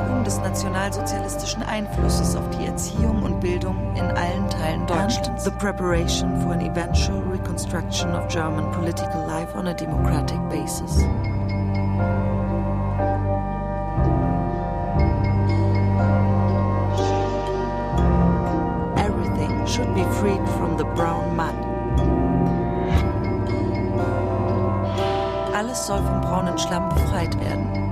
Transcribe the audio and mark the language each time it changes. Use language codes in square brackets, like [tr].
[de] Nationalsozialistischen Einflusses auf die Erziehung und Bildung in allen Teilen Deutschlands. [en] And the preparation for an eventual reconstruction of German political life on a democratic basis. Everything should be freed from the brown mud. [de] Alles soll vom braunen Schlamm befreit werden.